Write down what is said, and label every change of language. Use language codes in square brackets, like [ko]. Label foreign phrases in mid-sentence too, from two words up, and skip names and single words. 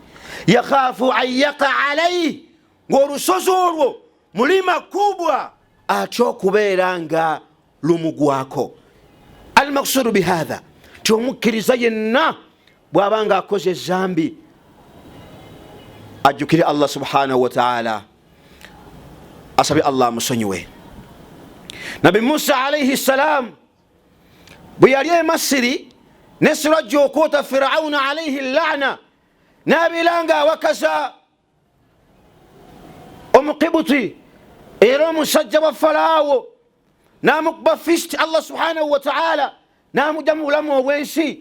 [ar] يخاف أن يقع عليه, [lg] ng'olusozi olwo mulima kubwa atya okubeera nga lumugwako. [ar] المقصود بهذا [lg] ti omukkiriza yenna bw'abanga akoze zambi ajjukire Allah [ar] سبحانه وتعالى, [lg] asabe Allah amusonyiwe. Nabi Musa [ar] عليه السلام [lg] bwe yali e Masiri n'essira ajja okwoota Firawuna [ar] عليه اللعنة, [lg] n'abeeranga awakaza Omukibuti era omusajja wa Falaawo, n'amukuba fist Allah [ar] سبحانه وتعالى [lg] n'amugya mu bulamu obwensi.